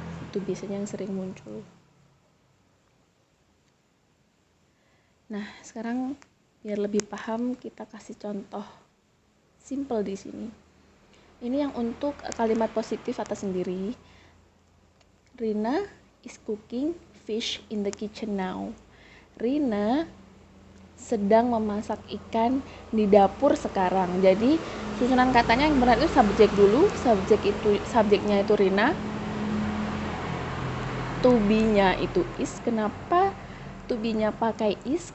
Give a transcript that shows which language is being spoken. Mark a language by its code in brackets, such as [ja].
[id] Itu biasanya yang sering muncul. Nah, sekarang biar lebih paham kita kasih contoh simple di sini. Ini yang untuk kalimat positif atas sendiri. [en] Rina is cooking fish in the kitchen now. [id] Rina sedang memasak ikan di dapur sekarang. Jadi susunan katanya yang benar itu subjek dulu. Subjeknya itu Rina. To be-nya itu is. Kenapa to be-nya pakai is?